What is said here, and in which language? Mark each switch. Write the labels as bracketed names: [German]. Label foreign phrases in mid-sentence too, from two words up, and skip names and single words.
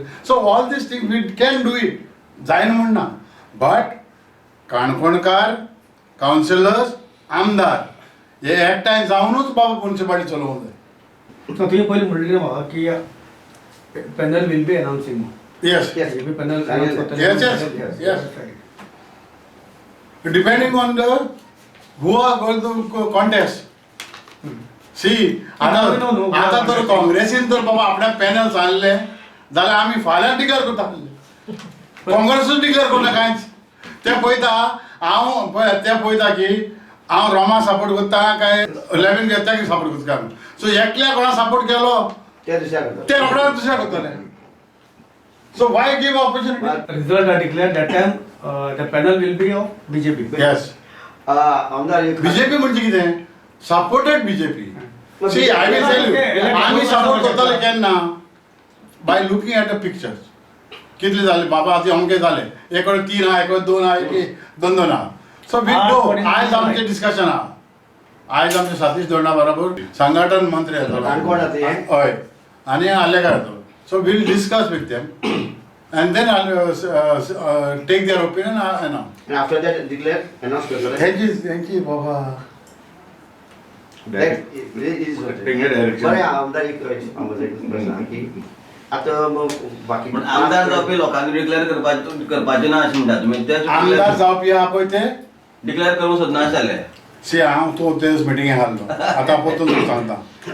[English] So all this thing we can do it, [Konkani] जायना म्हणना. बट काणकोणकार, कावन्सिलर्स, आमदार हे एकठांय जावनूच बाबा म्युन्सिपालिटी चलोवंक जाय. So तुम्ही पहिले म्हणले म्हाका की [English] panel will be announcing. येस, BJP पॅनल Yes. Depending on the who are going to contest. [Konkani] सी आतां तर काँग्रेसीन तर बाबा आपल्या पॅनल सांगले जाल्यार आमी फाल्यां डिक्लेअर करता. काँग्रेसूच डिक्लेअर करना कांयच. ते पळयता हांव ते पळयता की हांव रोमा सपोर्ट करता काय लेविन घेता की सपोर्ट करता. सो एकल्या कोणा सपोर्ट केलो त्या दिसा करता ते रोखडेच दुसऱ्या करतले. [English] So why give opportunity. Result are declared that time. The panel will be of BJP. येस. [Konkani] आमदार एक BJP म्हणजे कितें? [English] Supported BJP. See I will tell you, [Konkani] आमी सपोर्ट करताले केन्ना [English] by looking at the pictures. [Konkani] कितले जाले बाबा आतां अमके जाले, एक कडेन 3 आहा, एक कडेन 2 आहा, एक 2 आहा. [English] So we do. [Konkani] आयज आमचें डिस्कशन आहा. आयज आमचे सतीश धोंडा बरोबर संघटन मंत्री येतलो काणकोणात हे? हय, आनी आल्लेकार येतलो. [English] So we'll discuss with them and then I'll take their opinion and now. And after that declare announce करतले. Thank you बाबा. [Konkani] बरें आमदार एक प्रश्न आहा की आतां बाकी पण आमदार जावपी लोकांनी डिक्लेअर करपाचें ना अशें म्हणटा तुमी. ते आमदार जावपी आहा पळय ते डिक्लेअर करूंक सोदना आसताले. सी हांव तूं तेच मिटिंगेक आहलो, आतां परतून तुका सांगता.